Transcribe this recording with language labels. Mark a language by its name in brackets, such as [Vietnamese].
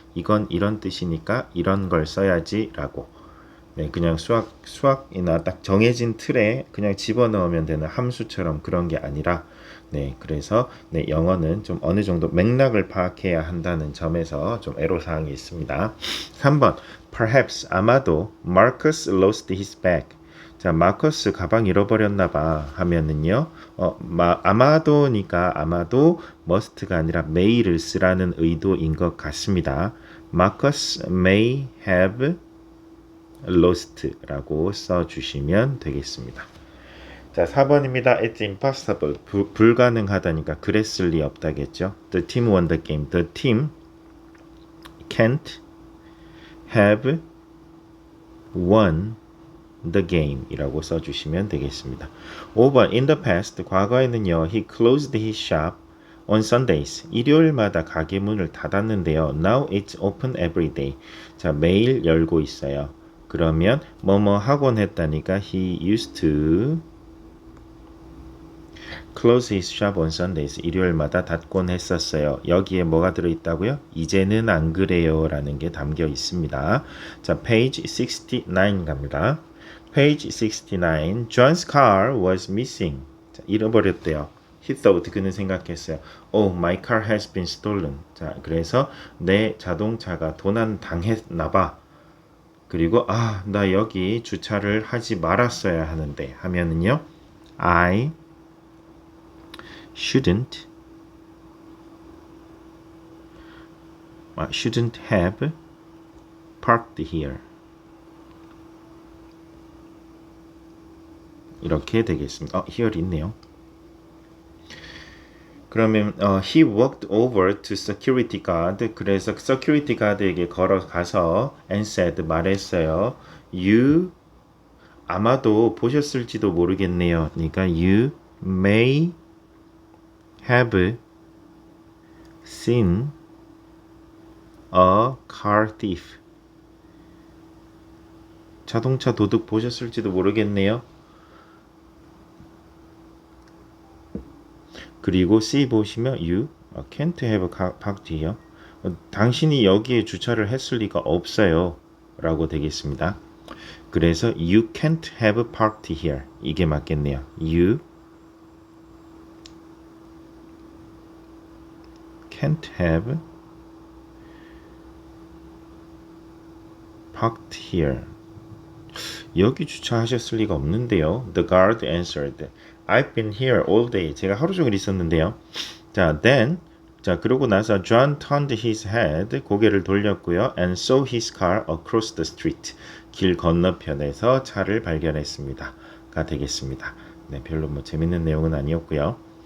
[Korean] 이건 이런 뜻이니까 이런 걸 써야지 라고. 네, 그냥 수학이나 딱 정해진 틀에 그냥 집어넣으면 되는 함수처럼 그런 게 아니라 네, 그래서 네, 영어는 좀 어느 정도 맥락을 파악해야 한다는 점에서 좀 애로사항이 있습니다. [English] 3번 Perhaps 아마도 Marcus lost his bag. [Korean] 자, 마커스 가방 잃어버렸나봐 하면은요, 아마도니까 아마도 must가 아니라 may를 쓰라는 의도인 것 같습니다. [English] Marcus may have lost라고 [Korean] 써주시면 되겠습니다. 자, 4번입니다. [English] It's impossible. [Korean] 불가능하다니까 그랬을 리 없다겠죠. [English] The team won the game. The team can't have won the game 이라고 [Korean] 써주시면 되겠습니다. [English] 5번 In the past [Korean] 과거에는요 [English] he closed his shop on Sundays [Korean] 일요일마다 가게 문을 닫았는데요. [English] Now it's open every day. [Korean] 자 매일 열고 있어요. 그러면 뭐뭐 하곤 했다니까 [English] he used to close his shop on Sundays [Korean] 일요일마다 닫곤 했었어요. 여기에 뭐가 들어있다고요? 이제는 안 그래요 라는 게 담겨 있습니다. [English] 자 page 69 갑니다. Page 69. John's car was missing. [Korean] 자, 잃어버렸대요. [English] He thought [Korean] 그는 생각했어요. [English] Oh, my car has been stolen. [Korean] 자, 그래서 내 자동차가 도난 당했나봐. 그리고 나 여기 주차를 하지 말았어야 하는데 하면은요. [English] I shouldn't have parked here. [Korean] 이렇게 되겠습니다. here 있네요. [English] 그러면 he walked over to security guard. [Korean] 그래서 security guard에게 걸어가서 [English] and said [Korean] 말했어요. You 아마도 보셨을지도 모르겠네요. [English] 그러니까 you may have seen a car thief. [Korean] 자동차 도둑 보셨을지도 모르겠네요. 그리고 C 보시면 [English] you can't have parked here. [Korean] 당신이 여기에 주차를 했을 리가 없어요 라고 되겠습니다. [English] 그래서 you can't have parked here [Korean] 이게 맞겠네요. [English] You can't have parked here. [Korean] 여기 주차하셨을 리가 없는데요. [English] The guard answered. I've been here all day. [Korean] 제가 하루 종일 있었는데요. [English] 자, then 자, [Korean] 그러고 나서 [English] John turned his head. [Korean] 고개를 돌렸고요. [English] And saw his car across the street. [Korean] 길 건너편에서 차를 발견했습니다. 가 되겠습니다. 네, 별로 뭐 재밌는 내용은 아니었고요.